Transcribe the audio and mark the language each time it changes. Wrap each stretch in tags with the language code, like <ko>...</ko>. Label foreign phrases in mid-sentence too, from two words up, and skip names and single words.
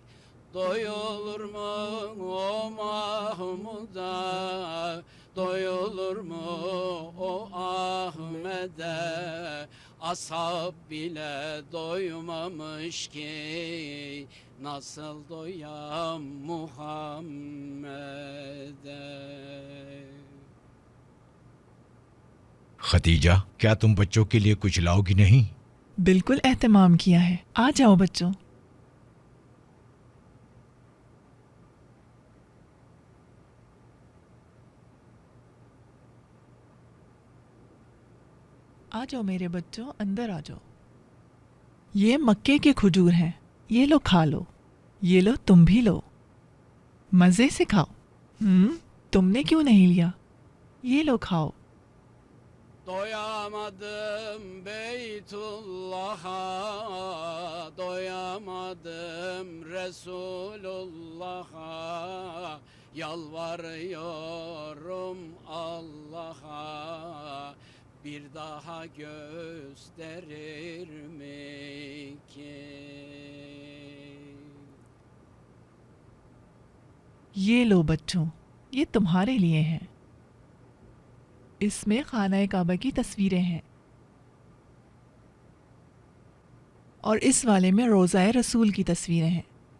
<tr>Doyulur mu o Mahmud'a, doyulur mu o Ahmet'e? Ashab bile doymamış ki, nasıl doyam Muhammed'e?</tr> <hi>खतीजा, क्या तुम बच्चों के लिए कुछ लाओगी नहीं? बिल्कुल एहतमाम किया है। आ जाओ बच्चों। आ जाओ मेरे बच्चों, अंदर आ जाओ। ये मक्के के खजूर हैं, ये लो खा लो। ये लो, तुम भी लो, मज़े से खाओ। तुमने क्यों नहीं लिया? ये लो खाओ।</hi> <tr>Doyamadım Beytullah'a, doyamadım Resulullah'a, yalvarıyorum Allah'a, bir daha gösterir mi ki?</tr> <hi>ये लो बच्चों, ये तुम्हारे लिए हैं। इसमें खाना काबा की तस्वीरें हैं और इस वाले में रोज़ाए रसूल की तस्वीरें हैं।</hi>